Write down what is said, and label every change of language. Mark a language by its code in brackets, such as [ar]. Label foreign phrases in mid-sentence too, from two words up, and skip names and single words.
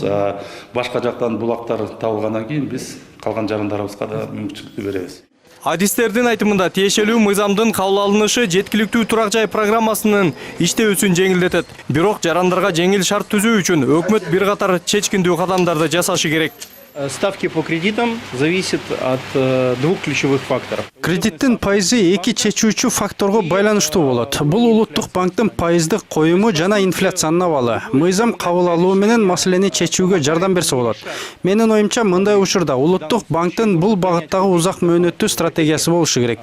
[ky] Башка жактан булактар табылгандан кийин биз калган жарандарыбызга да мүмкүнчүлүктү беребиз. Адистердин айтымында тиешелүү мыйзамдын кабыл алынышы жеткиликтүү турак жай программасынын иштөөсүн жеңилдетет. Бирок жарандарга жеңил шарт түзүү үчүн өкмөт бир катар чечкиндүү кадамдарды жасашы керек. [ru] Ставки по кредитам зависят от двух ключевых факторов. [ky] Кредиттин пайызы эки чечүүчү факторго байланыштуу болот. Бул улуттук банктын пайыздык коюму жана инфляциянын абалы. Мыйзам кабыл алуу менен маселени чечүүгө жардам берсе болот. Менин оюмча мындай учурда улуттук банктын бул багыттагы узак мөөнөттүү стратегиясы болушу керек.